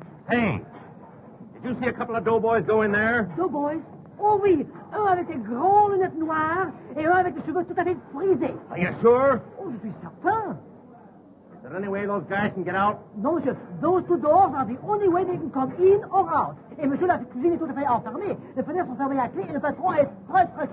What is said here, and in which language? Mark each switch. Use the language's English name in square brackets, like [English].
[English] Hey, did you see a couple of doughboys go in there? Doughboys? [French] Oh oui, un avec des grandes lunettes noires et un avec des cheveux tout à fait frisés. [English] Are you sure? [French] Oh, je suis certain. [English] Is there any way those guys can get out? [French] Non, monsieur, [English] those two doors are the only way they can come in or out. [French] Et monsieur, la cuisine est tout à fait enfermée. Les fenêtres sont fermées à clé et le patron est très...